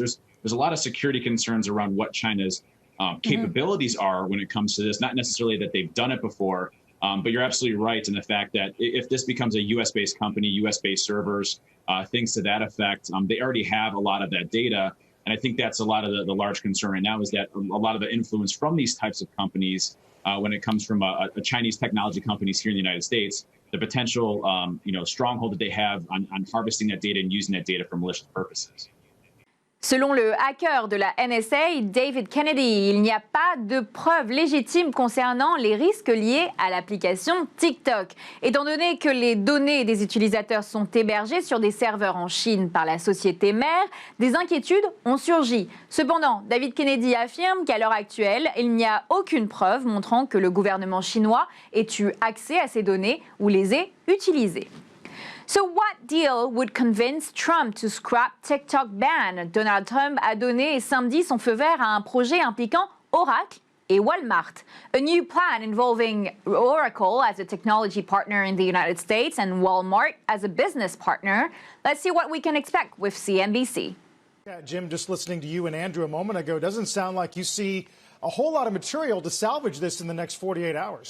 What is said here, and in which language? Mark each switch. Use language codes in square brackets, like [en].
[en] So there's a lot of security concerns around what China's capabilities are when it comes to this, not necessarily that they've done it before, but you're absolutely right in the fact that if this becomes a U.S.-based company, U.S.-based servers, things to that effect, they already have a lot of that data. And I think that's a lot of the large concern right now is that a lot of the influence from these types of companies, when it comes from a Chinese technology companies here in the United States, the potential stronghold that they have on harvesting that data and using that data for malicious purposes. [fr] Selon le hacker de la NSA, David Kennedy, il n'y a pas de preuves légitimes concernant les risques liés à l'application TikTok. Étant donné que les données des utilisateurs sont hébergées sur des serveurs en Chine par la société mère, des inquiétudes ont surgi. Cependant, David Kennedy affirme qu'à l'heure actuelle, il n'y a aucune preuve montrant que le gouvernement chinois ait eu accès à ces données ou les ait utilisées. [en] So what deal would convince Trump to scrap TikTok ban? [fr] Donald Trump a donné samedi son feu vert à un projet impliquant Oracle et Walmart. [en] A new plan involving Oracle as a technology partner in the United States and Walmart as a business partner. Let's see what we can expect with CNBC. Yeah, Jim, just listening to you and Andrew a moment ago, doesn't sound like you see a whole lot of material to salvage this in the next 48 hours.